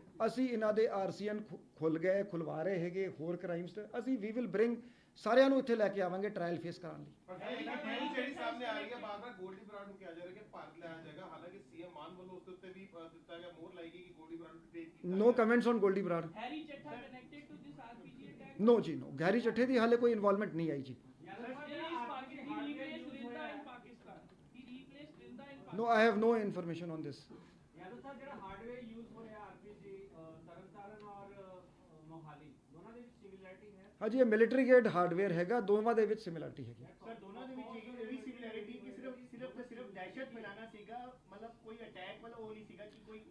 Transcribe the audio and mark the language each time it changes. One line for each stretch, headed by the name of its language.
Punjabi: ਅਸੀਂ ਇਹਨਾਂ ਦੇ RCN ਖੁੱਲ ਗਏ ਖੁਲਵਾ ਰਹੇ ਹੈਗੇ ਹੋਰ ਕ੍ਰਾਈਮਸ ਤੇ ਅਸੀਂ ਵੀ
English: will bring
Punjabi: ਸਾਰਿਆਂ ਨੂੰ ਇੱਥੇ ਲੈ ਕੇ ਆਵਾਂਗੇ ਟ੍ਰਾਇਲ ਫੇਸ ਕਰਾਉਣ ਲਈ। ਪਰ ਇਹ ਜਿਹੜੀ ਸਾਹਮਣੇ ਆ ਰਹੀ ਹੈ ਬਾਰ-ਬਾਰ ਗੋਲਡੀ ਬਰਾੜ ਨੂੰ ਕਿਹਾ ਜਾ ਰਿਹਾ ਕਿ ਭਾਰਤ ਲਿਆਇਆ ਜਾਏਗਾ, ਹਾਲਾਂਕਿ ਸੀਐਮ ਮਾਨ ਵੱਲੋਂ ਉਸ ਦੇ ਉੱਤੇ ਵੀ ਦਿੱਤਾ ਗਿਆ ਮੋਹਰ ਲਾਈ ਗਈ ਕਿ ਗੋਲਡੀ ਬਰਾੜ ਨੂੰ ਡਿਟੇਨ ਕੀਤਾ
English: No comments on Goldie Brar. Harry Chetta connected to this RPG attack?
Punjabi: No ਜੀ no ਗੈਰੀ ਚੱਠੇ ਦੀ ਹਾਲੇ ਕੋਈ ਇਨਵੋਲਵਮੈਂਟ ਨਹੀਂ ਆਈ ਜੀ।
English: He replaced Rinda in Pakistan. He replaced Rinda in Pakistan. No I have no information on this.
Punjabi: Yadav ਸਾਹਿਬ ਜਿਹੜਾ hardware use ਹੋ ਰਿਹਾ RPG Tarn Taran ਔਰ ਮੋਹਾਲੀ ਦੋਨਾਂ ਦੇ ਵਿੱਚ ਸਿਮਿਲੈਰਿਟੀ ਹੈ ਹਾਂਜੀ ਇਹ ਮਿਲਟਰੀ ਗ੍ਰੇਡ ਹਾਰਡਵੇਅਰ ਹੈਗਾ ਦੋਵਾਂ ਦੇ ਵਿੱਚ ਸਿਮਿਲਰਿਟੀ ਹੈਗੀ। ਸਰ ਦੋਨਾਂ ਦੇ ਵਿੱਚ ਇਹ ਵੀ ਸਿਮਿਲੈਰਿਟੀ ਕਿ ਸਿਰਫ ਦਹਿਸ਼ਤ ਫੈਲਾਣਾ ਸੀਗਾ, ਮਤਲਬ ਕੋਈ ਅਟੈਕ ਵਾਲਾ ਉਹ ਨਹੀਂ ਸੀਗਾ ਕਿ ਕੋਈ